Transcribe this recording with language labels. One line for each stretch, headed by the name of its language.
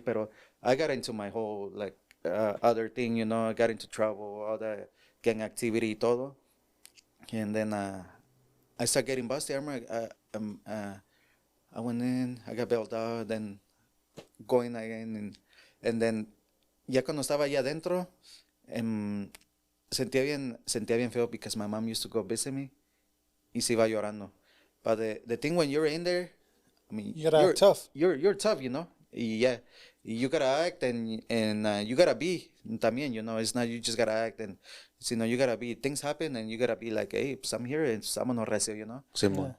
English: Pero I got into my whole, like, other thing, you know. I got into trouble, all the gang activity y todo. And then I started getting busted. I remember I went in, I got bailed out, then going again.
Spanish: And then, ya cuando estaba allá adentro, sentía bien feo
English: because my mom used to go visit me
Spanish: y se iba llorando.
English: But the thing when you're in there, I mean, You gotta act tough. You're tough, you know. Yeah, you gotta act and you gotta be también, you know. It's not you just gotta act and you know you gotta be. Things happen and you gotta be like, hey, pues I'm here and
Spanish: vámonos recio,
English: you know.
Spanish: Simón.